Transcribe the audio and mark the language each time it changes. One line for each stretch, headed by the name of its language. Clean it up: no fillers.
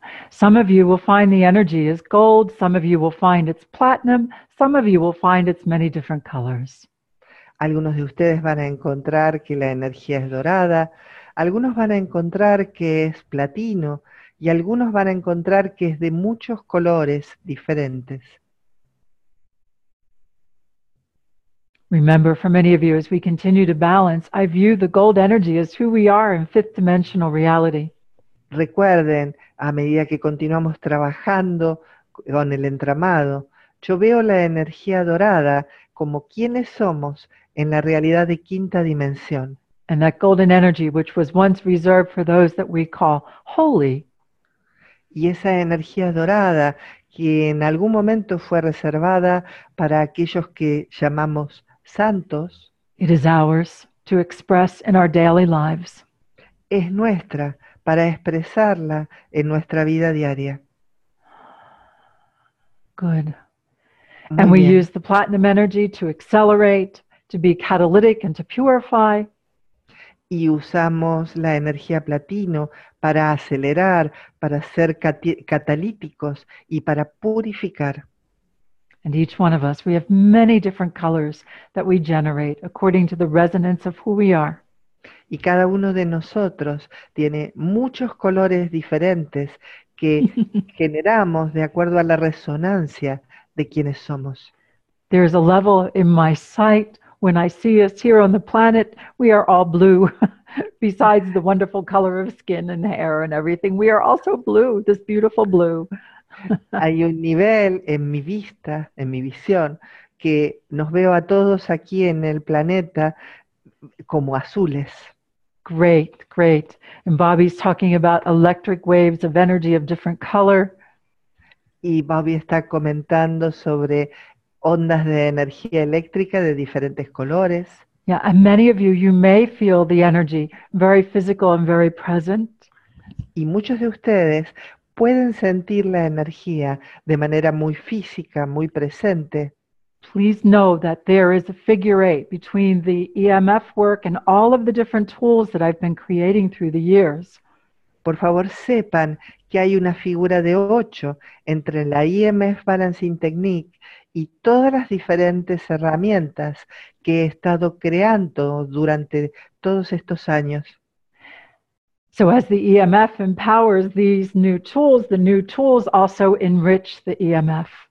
English: Some of you will find the energy is gold, some of you will find it's platinum, some of you will find it's many different colors.
Spanish: Algunos de ustedes van a encontrar que la energía es dorada, algunos van a encontrar que es platino y algunos van a encontrar que es de muchos colores diferentes.
English: Remember, for many of you, as we continue to balance, I view the gold energy as who we are in fifth dimensional reality.
Spanish: Recuerden, a medida que continuamos trabajando con el entramado, yo veo la energía dorada como quienes somos en la realidad de quinta dimensión.
English: And that golden energy, which was once reserved for those that we call holy,
Spanish: Y esa energía dorada que en algún momento fue reservada para aquellos que llamamos santos,
English: it is ours to express in our daily lives.
Spanish: es nuestra para expresarla en nuestra vida diaria.
English: Good.
Spanish: Muy
English: And we
Spanish: bien.
English: use the platinum energy to accelerate, to be catalytic, and to purify.
Spanish: Y usamos la energía platino para acelerar, para ser catalíticos y para purificar.
English: And each one of us, we have many different colors that we generate according to the resonance of who we are.
Spanish: Y cada uno de nosotros tiene muchos colores diferentes que generamos de acuerdo a la resonancia de quienes somos.
English: There's a level in my sight when I see us here on the planet, we are all blue. Besides the wonderful color of skin and hair and everything, we are also blue, this beautiful blue.
Spanish: Hay un nivel en mi vista, en mi visión, que nos veo a todos aquí en el planeta como azules.
English: Great, great. And Bobby's talking about electric waves of energy of different color.
Spanish: Y Bobby está comentando sobre ondas de energía eléctrica de diferentes colores.
English: Yeah, and many of you, you may feel the energy very physical and very present.
Spanish: Y muchos de ustedes pueden sentir la energía de manera muy física, muy presente.
English: Please know that there is a figure eight between the EMF work and all of the different tools that I've been creating through the years.
Spanish: Por favor, sepan que hay una figura de 8 entre la EMF Balancing Technique y todas las diferentes herramientas que he estado creando durante todos estos años.
English: So as the EMF empowers these new tools, the new tools also enrich the EMF.